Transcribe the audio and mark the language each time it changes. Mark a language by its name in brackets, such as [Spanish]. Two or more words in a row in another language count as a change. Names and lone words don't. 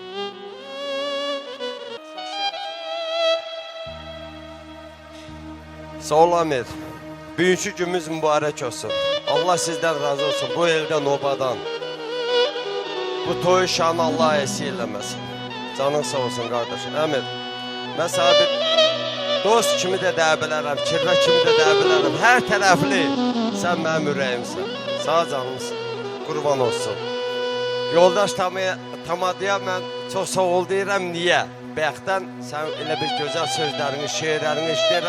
[Azerbaijani] Sağ ol Amir. Bugünkü günümüz mübarək olsun. Allah sizden razı olsun. Bu elden obadan. Bu toyu şanı Allah esir eləməsin. [Turkish] Canın sağ olsun kardeşim. [Azerbaijani] Amir. [Turkish] Ben sana [Azerbaijani] bir dost kimi de deyə bilərəm, kirvə kimi de deyə bilərəm. Hər tərəfli sen mənim ürəyimsən. Sağ canımsın. Qurban olsun. Yoldaş Tamadıya mən çox sağ ol deyirəm. Niyə? Bəyəxdən sən elə bir gözəl sözlərini, şeirlərini işləyirəm.